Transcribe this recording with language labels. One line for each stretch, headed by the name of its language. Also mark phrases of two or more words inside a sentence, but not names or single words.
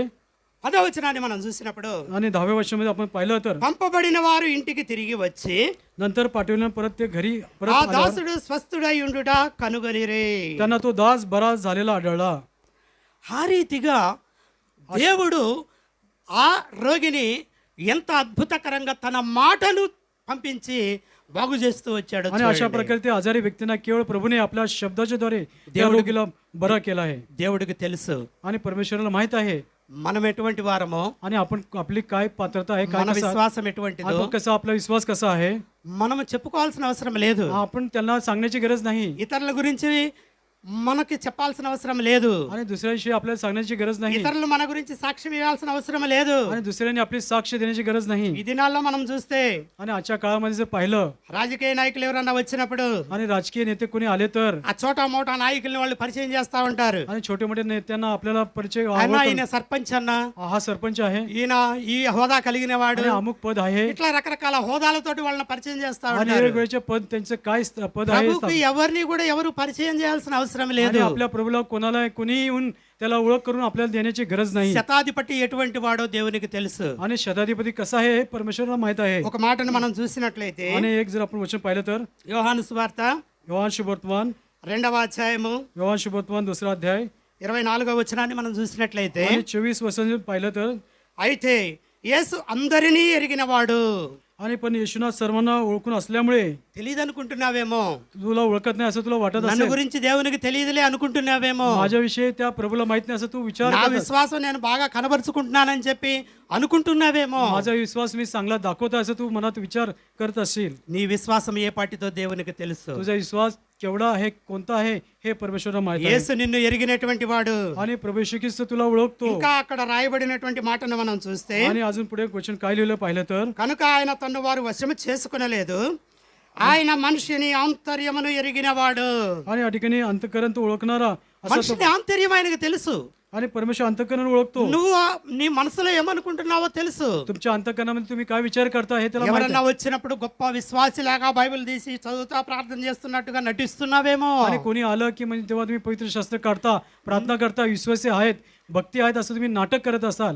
Telugu: 10వ వచనాన్ని మనం చూసినప్పుడు
Marathi: आणि 10व्या वर्षामध्ये आपण पाहिलं तर
Telugu: పంపబడిన వారు ఇంటికి తిరిగి వచ్చి
Marathi: नंतर पाठवल्या परत ते घरी परत
Telugu: ఆ
Marathi: आल्यावर
Telugu: దాసుడు స్వస్థుడై ఉండుట కనుగొనిరే.
Marathi: त्यांना तो दास बरा झालेला आढळला.
Telugu: ఆ రీతిగా దేవుడు ఆ రోగిని ఎంత అద్భుతకరంగా తన మాటను పంపించి బాగు చేస్తూ వచ్చాడు.
Marathi: आणि अशा प्रकारे ते आजारी व्यक्तींना केवळ प्रभूने आपल्या शब्दाच्या द्वारे त्या रोगीला बरा केला आहे.
Telugu: దేవుడికి తెలుసు
Marathi: आणि परमेश्वराला माहित आहे.
Telugu: మనం ఎటువంటి వారమో,
Marathi: आणि आपण आपली काय पात्रता आहे, काय
Telugu: మన
Marathi: कसं
Telugu: విశ్వాసం ఎటువంటిదో
Marathi: आपण कसा आपला विश्वास कसा आहे
Telugu: మనం చెప్పుకోవాల్సిన అవసరం లేదు.
Marathi: आपण त्यांना सांगण्याची गरज नाही.
Telugu: ఇతరుల గురించి మనకి చెప్పాల్సిన అవసరం లేదు.
Marathi: आणि दुसऱ्याविषयी आपल्याला सांगण्याची गरज नाही.
Telugu: ఇతరులు మన గురించి సాక్ష్యం ఇవ్వాల్సిన అవసరం లేదు.
Marathi: आणि दुसऱ्याने आपली साक्ष देण्याची गरज नाही.
Telugu: ఈ దినాల్లో మనం చూస్తే
Marathi: आणि आजच्या काळामध्ये जर पाहिलं
Telugu: రాజకీయ నాయకులు ఎవరన్నా వచ్చినప్పుడు
Marathi: आणि राजकीय नेते कोणी आले तर
Telugu: ఆ చోటా మోటా నాయకుల్ని వాళ్ళు పరిచయం చేస్తా ఉంటారు.
Marathi: आणि छोटे मोठे नेत्यांना आपल्याला परिचय
Telugu: ఆయన
Marathi: आवडतो.
Telugu: ఈయన సర్పంచ్ అన్న,
Marathi: हा सरपंच आहे
Telugu: ఈయన ఈ హోదా కలిగిన వాడు,
Marathi: आणि अमुक पद आहे
Telugu: ఇట్లా రకరకాల హోదాలతోటి వాళ్ళని పరిచయం చేస్తా
Marathi: आणि
Telugu: ఉంటారు.
Marathi: वेगवेगळ्याचे पद त्यांचं काय पद आहे.
Telugu: ప్రభువుకి ఎవరిని కూడా ఎవరు పరిచయం చేయాల్సిన అవసరం
Marathi: आणि
Telugu: లేదు.
Marathi: आपल्या प्रभूला कोणाला कोणी येऊन त्याला ओळख करून आपल्याला देण्याची गरज नाही.
Telugu: శతాధిపతి ఎటువంటి వాడో దేవునికి తెలుసు.
Marathi: आणि शताधिपती कसा आहे हे परमेश्वराला माहित आहे.
Telugu: ఒక మాటను మనం చూసినట్లయితే
Marathi: आणि एक जर आपण वचन पाहिलं तर
Telugu: యోహాను సువార్త
Marathi: योहान शुभवर्तमान
Telugu: 2వ అధ్యాయము
Marathi: योहान शुभवर्तमान 2रा अध्याय
Telugu: 24వ వచనాన్ని మనం చూసినట్లయితే
Marathi: आणि 24 वचन पाहिलं तर
Telugu: అయితే యేసు అందరినీ ఎరిగినవాడు.
Marathi: आणि पण येशूना सर्वांना ओळखून असल्यामुळे
Telugu: తెలియదు అనుకుంటున్నావేమో,
Marathi: तुला ओळखत नाही असं तुला वाटत
Telugu: నన్ను
Marathi: असेल.
Telugu: గురించి దేవునికి తెలియదులే అనుకుంటున్నావేమో,
Marathi: माझ्याविषयी त्या प्रभूला माहित नाही असं तू विचार
Telugu: నా
Marathi: करत असेल.
Telugu: విశ్వాసం నేను బాగా కనబరుచుకుంటున్నానని చెప్పి అనుకుంటున్నావేమో.
Marathi: माझा विश्वास मी चांगला दाखवतो असं तू मनात विचार करत असशील.
Telugu: నీ విశ్వాసం ఏ పాటితో దేవునికి తెలుసు.
Marathi: तुझा विश्वास केवढा आहे, कोणता आहे हे परमेश्वराला माहित आहे.
Telugu: యేసు నిన్ను ఎరిగినటువంటి వాడు.
Marathi: आणि प्रभू येशू ख्रिस्त तुला ओळखतो.
Telugu: ఇంకా అక్కడ రాయబడినటువంటి మాటను మనం చూస్తే
Marathi: आणि अजून पुढे वचन काय लिहिलं पाहिलं तर
Telugu: కనుక ఆయన తన్ను వారు వశము చేసుకునలేదు, ఆయన మనిషిని ఆంతర్యమును ఎరిగినవాడు.
Marathi: आणि या ठिकाणी अंतकरण तो ओळखणारा असा तो
Telugu: మనిషిని ఆంతర్యం ఆయనకు తెలుసు.
Marathi: आणि परमेश्वर अंतकरण ओळखतो.
Telugu: నువ్వు నీ మనసులో ఏమనుకుంటున్నావో తెలుసు.
Marathi: तुमच्या अंतकरणामध्ये तुम्ही काय विचार करता हे त्याला माहिती
Telugu: ఎవరన్నా వచ్చినప్పుడు గొప్ప విశ్వాసిలాగా బైబిల్ తీసి చదువుతా ప్రార్థన చేస్తున్నట్టుగా నటిస్తున్నావేమో.
Marathi: आहे. आणि कोणी आलं की म्हणजे तेव्हा तुम्ही पवित्र शास्त्र काढता, प्रार्थना करता, विश्वासी आहेत, भक्ती आहेत असं तुम्ही नाटक करत असाल.